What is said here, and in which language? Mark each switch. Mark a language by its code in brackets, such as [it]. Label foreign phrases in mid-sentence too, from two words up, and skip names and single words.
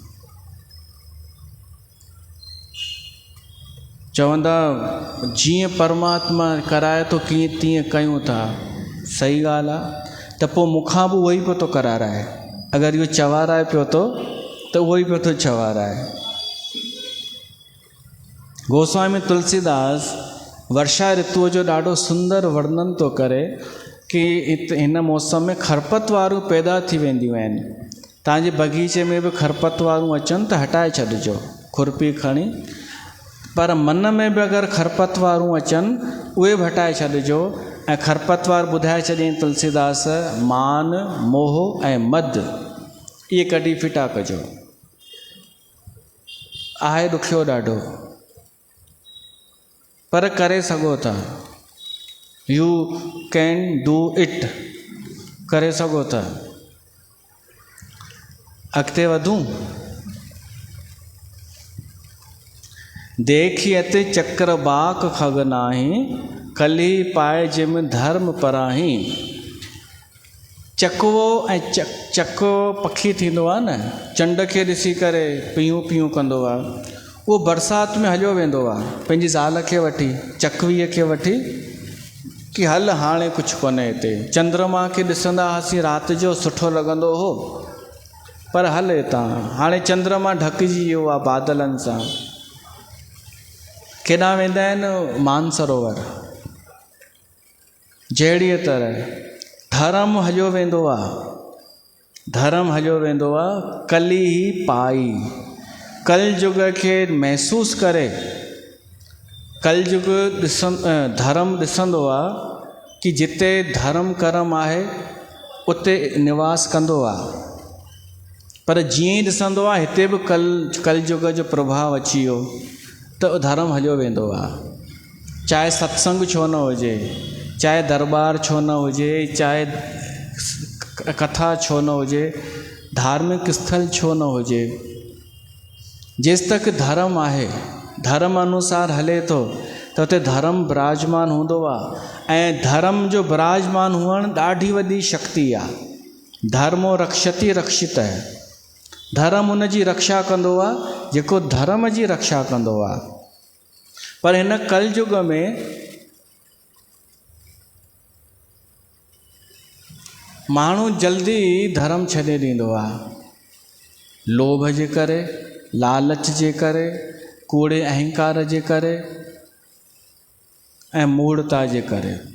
[sd] चवंदा जीअं परमात्मा कराए थो कीअं तीअं कयूं था, सही ॻाल्हि आहे। त पोइ मूंखां बि उहो ई पियो थो कराराए, अगरि इहो चवाराए पियो थो त उहो ई पियो थो चवाराए। गोस्वामी तुलसीदास वर्षा ऋतुअ जो ॾाढो सुंदर वर्णन थो करे कि हिन मौसम में खरपतवारूं पैदा थी वेंदियूं आहिनि। तव्हांजे बगीचे में बि खरपतवारूं अचनि त हटाए छॾिजो खुरपी खणी, पर मन में बि अगरि खरपतवारूं अचनि उहे बि हटाए छॾिजो। ऐं खरपतवार ॿुधाए छॾियईं तुलसीदास, मान मोह ऐं मद इहे कढी फिटा कजो। आहे ॾुखियो ॾाढो, पर करे सघो था। [en] you can do it, [sd] करे सघो था। अॻिते वधूं। [awa] देखियत चक्रबाक खग नाही, कली पाए जिम धर्म पराही। [sd] चकवो ऐं चको पखी थींदो आहे न, चंड खे ॾिसी करे पियूं पियूं कंदो आहे, उहो बरसाति में हलियो वेंदो आहे पंहिंजी ज़ाल खे वठी, चकवीअ खे वठी, कि हल हाणे कुझु कोन्हे हिते। चंद्रमा खे ॾिसंदा हुआसीं राति जो, सुठो लॻंदो हो, पर हल हितां हाणे चंद्रमा ढकिजी वियो आहे बादलनि सां। केॾां वेंदा आहिनि? मानसरोवर। जहिड़ीअ तरह धर्म हलियो वेंदो आहे, धर्म हलियो वेंदो आहे, [awa] कली ही पाई। [sd] कलयुग खे महसूसु करे कलयुग धर्म ॾिसंदो आहे कि जिते धर्म कर्म आहे उते निवास कंदो आहे, पर जीअं ई ॾिसंदो आहे हिते बि कलयुग जो प्रभाव अची वियो त धर्म हलियो वेंदो आहे। चाहे सत्संग छो न हुजे, चाहे दरबार छो न हुजे, चाहे कथा छो न हुजे, धार्मिक स्थल छो न हुजे, जेसि तक धर्म आहे, धर्म अनुसार हले थो त उते धर्म विराजमान हूंदो आहे। ऐं धर्म जो विराजमान हुअणु ॾाढी वॾी शक्ति आहे। [sa] धर्मो रक्षति रक्षित [sd] है, धर्म उन जी रक्षा कंदो आहे जेको धर्म जी रक्षा कंदो आहे। पर हिन कलयुग में माण्हू जल्दी धर्म छॾे ॾींदो आहे, लोभ जे करे, लालच जे करे, कूड़े अहंकार जे करे ऐं मूढ़ता जे करे।